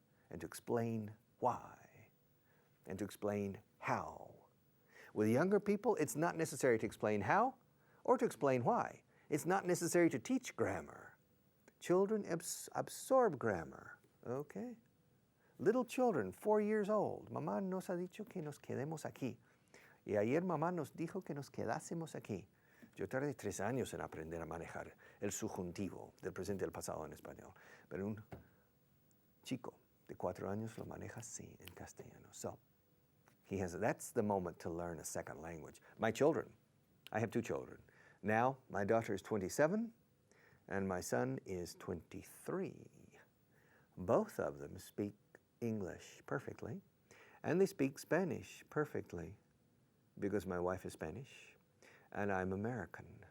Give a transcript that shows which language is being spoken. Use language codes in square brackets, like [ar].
[en] And to explain why, and to explain how. With younger people, it's not necessary to explain how or to explain why. It's not necessary to teach grammar. Children absorb grammar, okay? Little children, 4 years old. [es] Mamá nos ha dicho que nos quedemos aquí. Y ayer mamá nos dijo que nos quedásemos aquí. Yo tardé 3 años en aprender a manejar el subjuntivo del presente y del pasado en español. Pero un chico de 4 años lo maneja así en castellano. [en] So, that's the moment to learn a second language. My children, I have 2 children. Now, my daughter is 27, and my son is 23. Both of them speak English perfectly, and they speak Spanish perfectly, because my wife is Spanish, and I'm American.